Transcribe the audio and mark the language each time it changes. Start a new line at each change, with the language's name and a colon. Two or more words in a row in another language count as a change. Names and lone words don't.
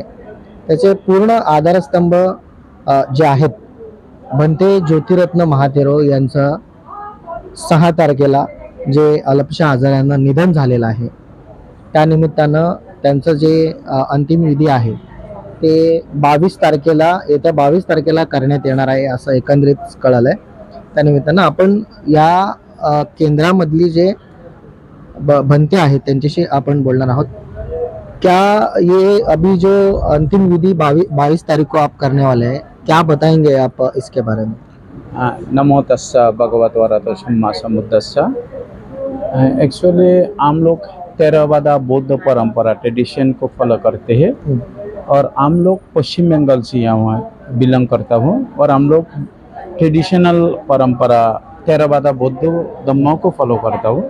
Marathi: त्याचे पूर्ण आधारस्तंभ जे आहेत भंते ज्योतिरत्न महाथेरो यांचं 6 तारखेला जे अल्पशा आजारानं निधन झालेलं आहे, त्यानिमित्तानं त्यांचं जे अंतिम विधी आहे ते येत्या 22 तारखेला करण्यात येणार आहे असं एकंदरीत कळालंय। त्यानिमित्तानं आपण या केंद्रामधली जे भंते आहेत त्यांच्याशी आपण बोलणार आहोत।
Hindi: क्या ये अभी जो अंतिम विधि 22 तारीख को आप करने वाले हैं, क्या बताएंगे आप इसके बारे में?
Pali: नमो तस्सा भगवतो अरहतो सम्मा सम्बुद्धस्सा।
Hindi: एक्चुअली हम लोग थेरवादा बौद्ध परंपरा ट्रेडिशन को फॉलो करते हैं और हम लोग पश्चिम बंगाल से यहाँ बिलोंग करता हूँ और हम लोग ट्रेडिशनल परंपरा थेरवादा बौद्ध धर्मों को फॉलो करता हूँ।